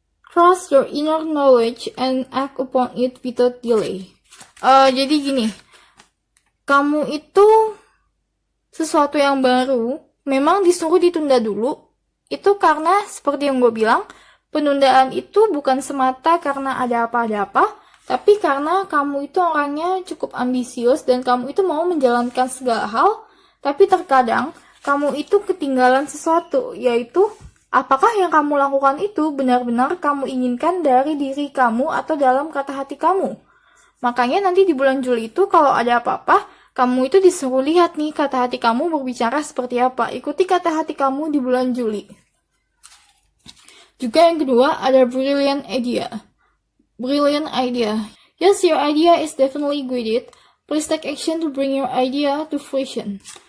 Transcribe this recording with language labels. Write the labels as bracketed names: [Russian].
[English] Trust your inner knowledge and act upon it without delay. [Indonesian] Jadi gini, kamu itu sesuatu yang baru, memang disuruh ditunda dulu. Itu karena seperti yang gue bilang, penundaan itu bukan semata karena ada apa, tapi karena kamu itu orangnya cukup ambisius dan kamu itu mau menjalankan segala hal, tapi terkadang kamu itu ketinggalan sesuatu, yaitu apakah yang kamu lakukan itu benar-benar kamu inginkan dari diri kamu atau dalam kata hati kamu. Makanya nanti di bulan Juli itu kalau ada apa-apa, kamu itu disuruh lihat nih kata hati kamu berbicara seperti apa. Ikuti kata hati kamu di bulan Juli. Juga yang kedua ada brilliant idea. [English] Brilliant idea. Yes, your idea is definitely good. Please take action to bring your idea to fruition.